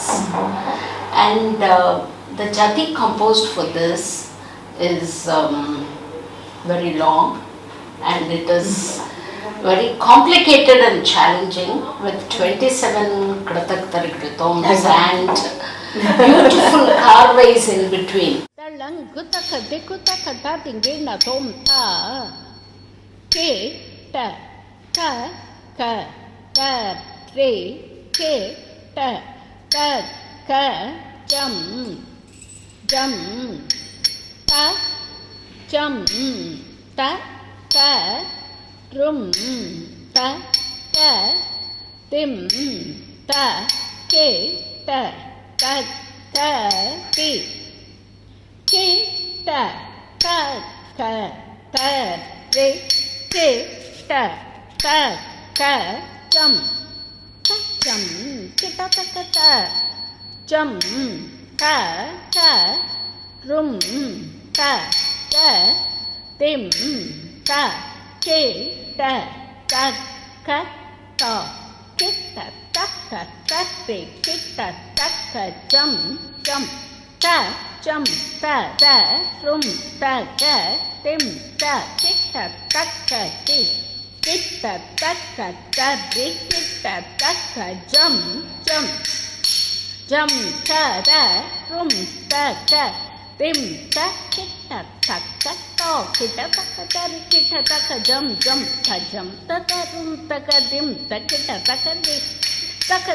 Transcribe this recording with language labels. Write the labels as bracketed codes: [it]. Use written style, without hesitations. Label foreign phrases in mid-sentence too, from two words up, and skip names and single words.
[en] And the Jathi composed for this is very long and it is very complicated and challenging with 27 Krataktarikritams and beautiful carveys in between. Re, ke, ta, ta, ka, jam, jam, ta, jam, ta, ka, rum, ta, ka, tim, ta, ke, ta, ta, ta, ti, ke, ta, ta, ka, ta, re, ke, ta, ta, ka, jam. Jam, kita ta, jam, ta, rum, ta, tim, ta, ke, ta, ka, ta, kita ta, te, kita ta, jam, ta, rum, ta, tim, ta, kita ta, ti. Kita taka tadi kita taka jam tada rum taka tim tak kita taka to kita taka tadi kita taka jam taka rum taka tim tak kita taka di taka